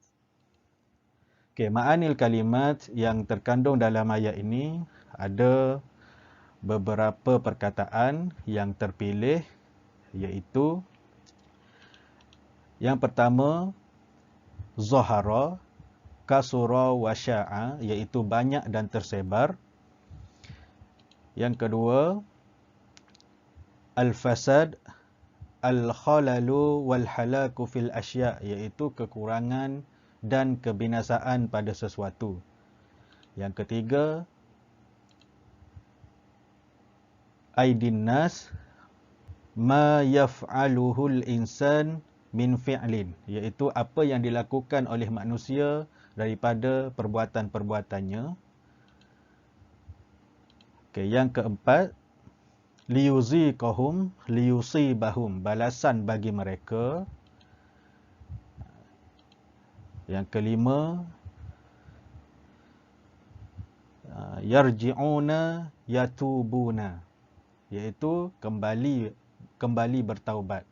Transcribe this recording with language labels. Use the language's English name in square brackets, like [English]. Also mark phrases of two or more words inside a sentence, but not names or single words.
[Malay] Okay, [Arabic] معاني الكلمات [Malay] yang terkandung dalam ayat ini ada beberapa perkataan yang terpilih, iaitu yang pertama, [Arabic] ظهر، كثر وشاع, [Malay] iaitu banyak dan tersebar. Yang kedua, [Arabic] الفساد، الخلل والهلاك في الأشياء', [Malay] iaitu kekurangan dan kebinasaan pada sesuatu. Yang ketiga, [Arabic] أيدي الناس، ما يفعله الإنسان من فعل, [Malay] iaitu apa yang dilakukan oleh manusia daripada perbuatan-perbuatannya. Okay, yang keempat, [Arabic] ليذيقهم ليصيبهم, [Malay] balasan bagi mereka. Yang kelima, [Arabic] يرجعون يتوبون, [Malay] iaitu kembali bertaubat.